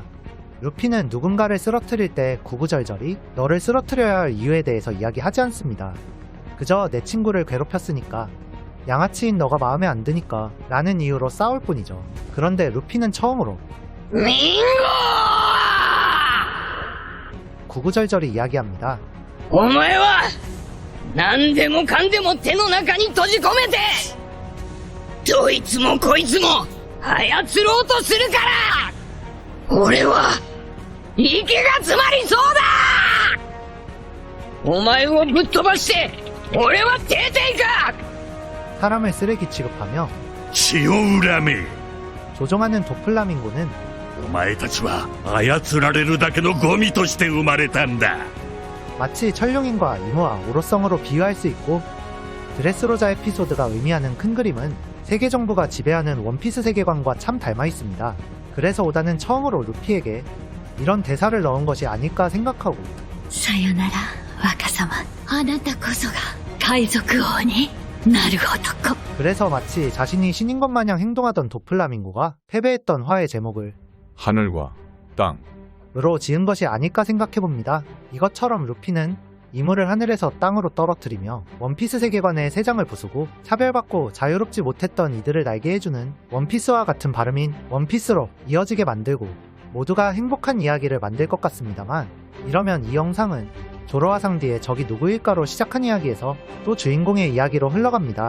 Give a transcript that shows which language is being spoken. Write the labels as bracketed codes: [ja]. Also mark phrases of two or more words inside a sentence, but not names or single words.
[ko] 루피는 누군가를 쓰러뜨릴 때 구구절절히 너를 쓰러뜨려야 할 이유에 대해서 이야기하지 않습니다. 그저 내 친구를 괴롭혔으니까, 양아치인 너가 마음에 안 드니까 라는 이유로 싸울 뿐이죠. 그런데 루피는 처음으로 구구절절히 이야기합니다. [ja] お前は何でもかんでも手の中に閉じ込めてどいつもこいつも操ろうとするから俺は息が詰まりそうだお前をぶっ飛ばして俺は出ていか [ko] 사람을 쓰레기 취급하며 [ja] 血を恨め [ko] 조종하는 도플라밍고는 [ja] お前たちは操られるだけのゴミとして生まれたんだ [ko] 마치 천룡인과 이모와 오로성으로 비유할 수 있고, 드레스로자 에피소드가 의미하는 큰 그림은 세계 정부가 지배하는 원피스 세계관과 참 닮아 있습니다. 그래서 오다는 처음으로 루피에게 이런 대사를 넣은 것이 아닐까 생각하고 [ja] さよなら若様あなたこそが海賊王になる男 [ko] 그래서 마치 자신이 신인 것 마냥 행동하던 도플라밍고가 패배했던 화의 제목을 하늘과 땅. 으로 지은 것이 아닐까 생각해봅니다. 이것처럼 루피는 이물을 하늘에서 땅으로 떨어뜨리며 원피스 세계관의 세장을 부수고 차별받고 자유롭지 못했던 이들을 날게 해주는 원피스와 같은 발음인 원피스로 이어지게 만들고 모두가 행복한 이야기를 만들 것 같습니다만, 이러면 이 영상은 조로와 상디의 적이 누구일까로 시작한 이야기에서 또 주인공의 이야기로 흘러갑니다.